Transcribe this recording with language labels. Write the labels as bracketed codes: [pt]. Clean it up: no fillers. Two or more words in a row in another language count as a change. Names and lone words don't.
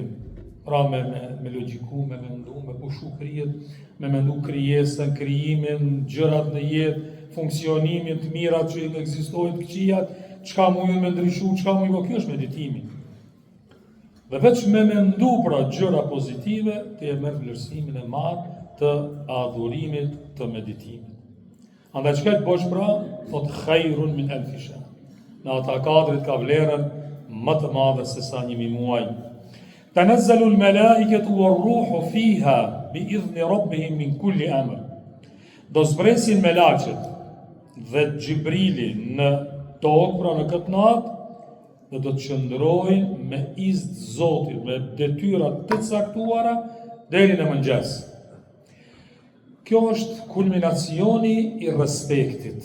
[sq] Pra me logjiku, me mendu, me pushu krijet, me mendu krijesën, krijimin, gjërat në jetë, funksionimin të mirat që ekzistojnë të këqijat, çka mujën me ndryshu, çka mujën, kjo është meditimi. Dhe veç me mendu pra gjëra pozitive, të e merr vlerësimin e madh të adhurimit të meditimit. Andaj çka të bësh pra, thot [ar] خير من ألف شهر. [sq] Në ata Kadrit ka vlerën më të madhe se sa 1000 muaj. [ar] تنزل الملائكة والروح فيها بإذن ربهم من كل أمر. [sq] Do zbresin melaqet dhe Gjibrili në tokë, pra në këtë natë, dhe do të qëndrojnë me izë të Zotit, me detyrat të caktuara deri në mëngjes. Kjo është kulminacioni i respektit.